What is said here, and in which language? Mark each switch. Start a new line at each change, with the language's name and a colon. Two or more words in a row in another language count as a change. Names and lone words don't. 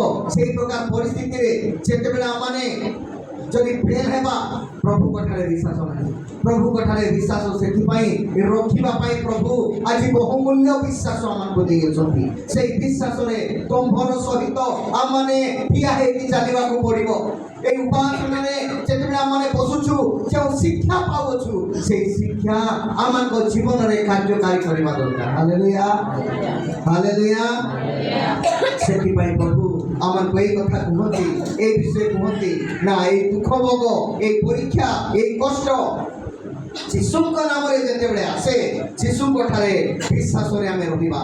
Odia: ସେହି ପ୍ରକାର ପରିସ୍ଥିତିରେ ଯେତେବେଳେ ଆମମାନେ ଯଦି ଫେଲ ହେବା, ପ୍ରଭୁଙ୍କ ଠାରେ ବିଶ୍ୱାସ ନାହିଁ। ପ୍ରଭୁଙ୍କ ଠାରେ ବିଶ୍ୱାସ ସେଥିପାଇଁ ରଖିବା ପାଇଁ ପ୍ରଭୁ ଆଜି ବହୁମୂଲ୍ୟ ବିଶ୍ୱାସ ଆମକୁ ଦେଇଅଛନ୍ତି। ସେଇ ବିଶ୍ୱାସରେ ଦମ୍ଭର ସହିତ ଆମମାନେ ଠିଆ ହେଇକି ଚାଲିବାକୁ ପଡ଼ିବ। ଏଇ ଉପାସନାରେ ଯେତେବେ ଆମରା ବସୁଛୁ ଯେ ଶିକ୍ଷା ପାଉଛୁ ସେଇ ଶିକ୍ଷା আমাଙ୍କ জীবନରେ କାର୍ଯ୍ୟକାରୀ କରିବା ଦରକାର। ହାଲେଲୁୟା, ହାଲେଲୁୟା। ସେଥିପାଇଁ ପ୍ରଭୁ ଆମକୁ ଏଇ କଥା କୁହନ୍ତି, এই ବିଷୟ କୁହନ୍ତି ନା এই ଦୁଃଖ ଭୋଗ, এই ପରୀକ୍ଷା, এই କଷ୍ଟ ଯୀଶୁଙ୍କ ନାମରେ ଯେତେବେଳେ ଆସେ, ଯୀଶୁଙ୍କ ଠାରେ ବିଶ୍ୱାସରେ ଆମେ ରହିବା।